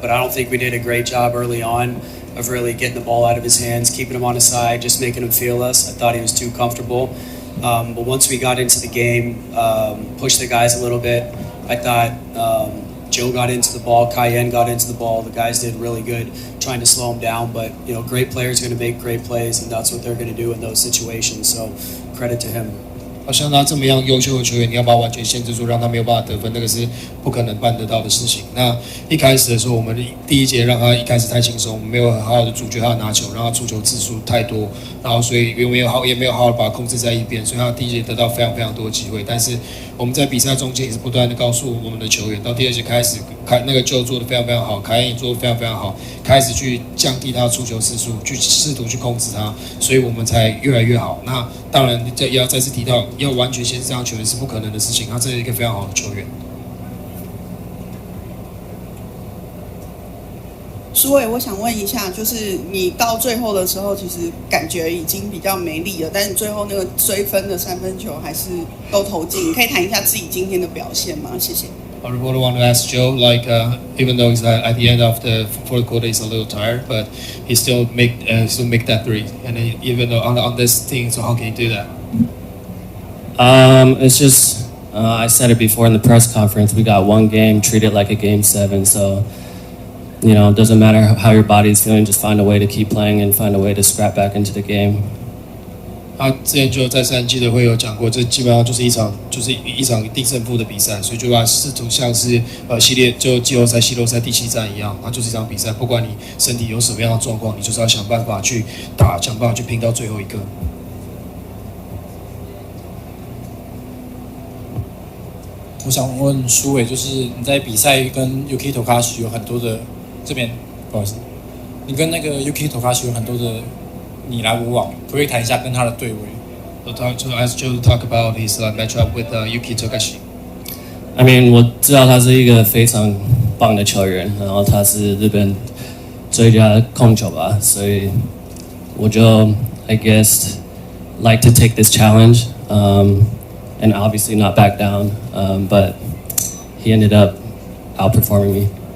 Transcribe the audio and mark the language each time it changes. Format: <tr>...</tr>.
<en>But I don't think we did a great job early on of really getting the ball out of his hands, keeping him on his side, just making him feel us. I thought he was too comfortable. But once we got into the game, pushed the guys a little bit, I thought Joe got into the ball, Cayenne got into the ball. The guys did really good trying to slow him down. But, great players are going to make great plays, and that's what they're going to do in those situations. So credit to him.</en> <zh>像他这么样优秀的球员，你要把他完全限制住，让他没有办法得分，那个是不可能办得到的事情。那一开始的时候，我们第一节让他一开始太轻松，我们没有很好的阻绝他的拿球，让他出球次数太多，然后所以也没有好好的把他控制在一边，所以他第一节得到非常非常多的机会。但是我们在比赛中间也是不断的告诉我们的球员，到第二节开始，那个就做得非常非常好，凯恩也做得非常非常好，开始去降低他的出球次数，去试图去控制他，所以我们才越来越好。那当然也要再次提到，要完全限制这样球员是不可能的事情，他这是一个非常好的球员。苏伟，我想问一下，就是你到最后的时候，其实感觉已经比较没力了，但是最后那个追分的3分球还是都投进。你可以谈一下自己今天的表现吗？谢谢。</zh> <en>I really want to ask Joe, like, even though he's at the end of the fourth quarter, he's a little tired, but he still make that three. And then even though on this team, so how can you do that? It's just I said it before in the press conference. We got one game, treat it like a game 7. So it doesn't matter how your body's feeling. Just find a way to keep playing and find a way to scrap back into the game.</en> <zh>他之前就在3季的会有讲过，这基本上就是一场定胜负的比赛，所以就把视图像是系列就季后赛、系列赛第7战一样，它就是一场比赛，不管你身体有什么样的状况，你就是要想办法去打，想办法去拼到最后一个。我想问苏伟，就是你在比赛跟 Yuki Tokashi 有很多的这边，不好意思，你跟那个 Yuki Tokashi 有很多的你来我往，可不可以谈一下跟他的对位</zh> <en>？So ask Joe to talk about his matchup with Yuki Tokashi. I mean,</en> <zh>我知道他是一个非常棒的球员，然后他是日本最佳控球吧，所以我就</zh> <en>I guess like to take this challenge, and obviously not back down. But he ended up outperforming me.</en>